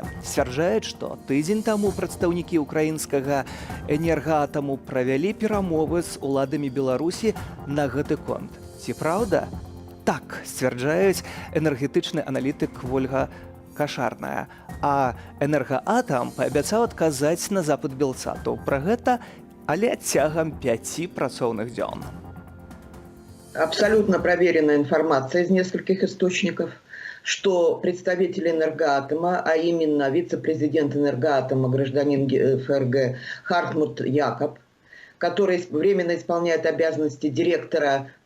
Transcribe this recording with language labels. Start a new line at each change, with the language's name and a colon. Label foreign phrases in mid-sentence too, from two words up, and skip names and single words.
Belarusian: Сцвярджаюць, што тыдзень таму прадстаўнікі украінскага энергаатаму правялі перамовы з уладамі Беларусі на гэты конт. Ці праўда? Так, сцвярджаюць энергетычны аналітык Вольга Кашарная. А энергаатам паабяцаў адказаць на запыт Белсату. Пра гэта, але цягам 5 працоўных дзён.
Russian: Абсолютно проверенная информация из нескольких источников, что представитель энергоатома, а именно вице-президент энергоатома, гражданин ФРГ Хартмут Якоб, который временно исполняет обязанности директора